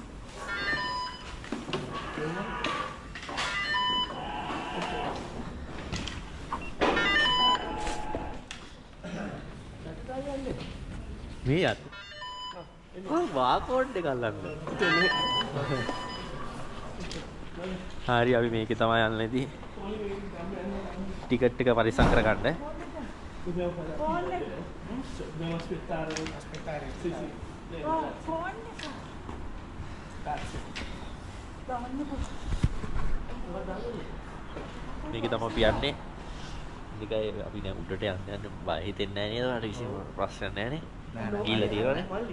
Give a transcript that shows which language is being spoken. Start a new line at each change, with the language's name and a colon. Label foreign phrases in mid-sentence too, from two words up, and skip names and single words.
Sinhala: මේ යත්. වාකෝඩ් එක අල්ලන්න. හරි අපි මේකේ තමයි යන්නේ ඉතින්. ටිකට් එක පරිස්සම් කරගන්න. ෆෝන් එක.
Italian: Devo aspettare. Sì, sì.
Sinhala: ෆෝන් එක. මේක තමයි අපි යන්නේ. නිකයි අපි දැන් උඩට යන්න බය හිතෙන්නේ නැහැ නේද? කිසිම ප්‍රශ්නයක් නැහැ නේ. ගිහලා තියෙනවනේ.